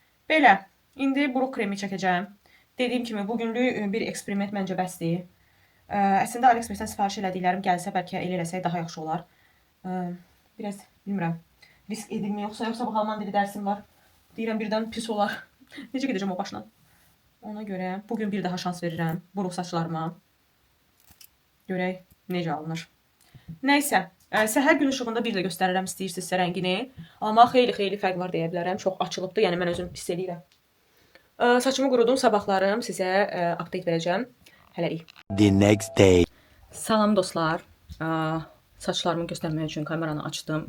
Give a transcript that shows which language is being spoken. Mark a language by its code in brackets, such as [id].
[az] Belə. İndi buruq kremi çəkəcəm. Dediyim kimi, bugünlük bir eksperiment məncə bəsdir. Əslində AliExpressdən sifariş elədiklərim gəlsə, bəlkə elə eləsək daha yaxşı olar. Biraz, bilmirəm, risk edilmi yoxsa bax, dili dərsim var. Deyirəm, birdən pis olar. Necə gedəcəm o başla? Ona görə bugün bir daha şans verirəm buruq saçlarıma. Görək necə alınır. Nəysə, səhər gün ışığında bir də göstərirəm istəyirsinizsə rəngini. Amma xeyli fərq var deyə bilərəm. Çox açılıbdır, yəni mən özüm hiss edirəm. Saçımı qurudum, sabahlarım sizə update verəcəm. Hələlik. [en] The next day. [az] Salam dostlar. Saçlarımı göstərmək üçün kameranı açdım.